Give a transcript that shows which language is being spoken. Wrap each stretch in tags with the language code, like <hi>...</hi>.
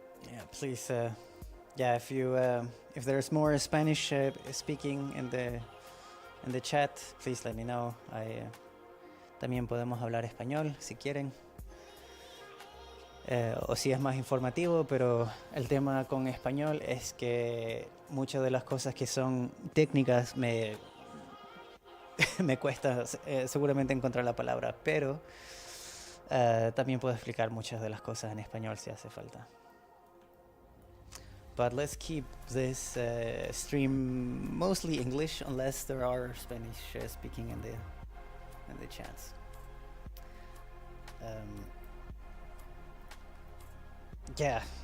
<en>Yeah, please. Yeah, if there's more Spanish speaking in the chat, please let me know.</en> <es>También podemos hablar español si quieren. O si es más informativo, pero el tema con español es que muchas de las cosas que son técnicas me cuesta seguramente encontrar la palabra, pero también puedo explicar muchas de las cosas en español si hace falta.</es> <en>But let's keep this stream mostly English, unless there are Spanish speaking in the chats. Yeah.</en>